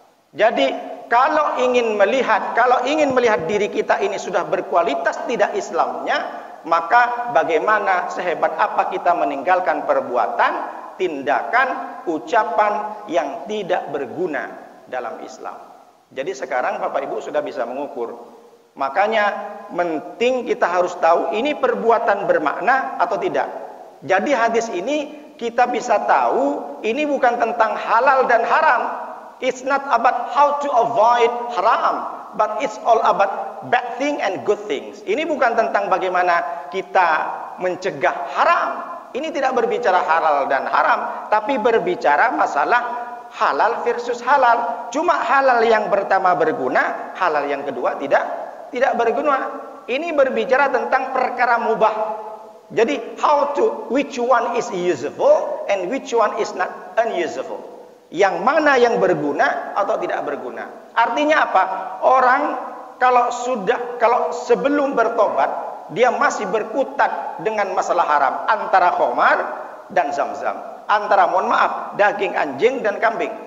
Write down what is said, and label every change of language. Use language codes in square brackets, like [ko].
[id] Jadi kalau ingin melihat diri kita ini sudah berkualitas tidak Islamnya, maka bagaimana sehebat apa kita meninggalkan perbuatan, tindakan, ucapan yang tidak berguna dalam Islam. Jadi sekarang Bapak Ibu sudah bisa mengukur. Makanya penting kita harus tahu ini perbuatan bermakna atau tidak. Jadi hadis ini kita bisa tahu ini bukan tentang halal dan haram. [en] It's not about how to avoid haram, but it's all about bad thing and good things. [id] Ini bukan tentang bagaimana kita mencegah haram. Ini tidak berbicara halal dan haram, tapi berbicara masalah halal versus halal. Cuma halal yang pertama berguna, halal yang kedua tidak berguna. Ini berbicara tentang perkara mubah. Jadi [en] which one is useful and which one is not unuseful. [id] Yang mana yang berguna atau tidak berguna. Artinya apa? Orang kalau sebelum bertobat dia masih berkutat dengan masalah haram antara khamar dan zam-zam, antara mohon maaf daging anjing dan kambing.